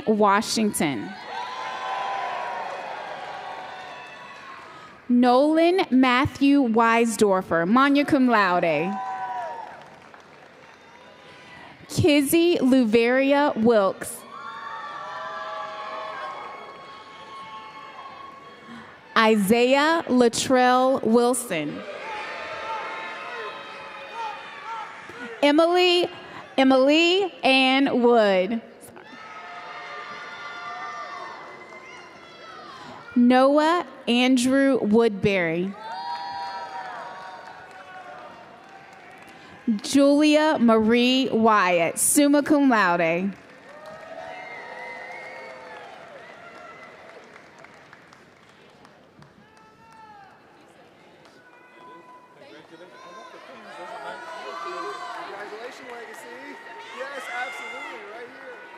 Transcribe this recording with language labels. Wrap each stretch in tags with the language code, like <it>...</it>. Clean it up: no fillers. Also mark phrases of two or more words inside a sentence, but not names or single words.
<en>Washington. Nolan Matthew Weisdorfer,</en> <la>magna cum laude.</la> <en>Kizzy Luveria Wilkes. Isaiah Latrell Wilson. Emily Ann Wood. Noah Andrew Woodbury. Julia Marie Wyatt,</en> <la>summa cum laude.</la> <en>Congratulations, Legacy. Yes, absolutely, right here.</en>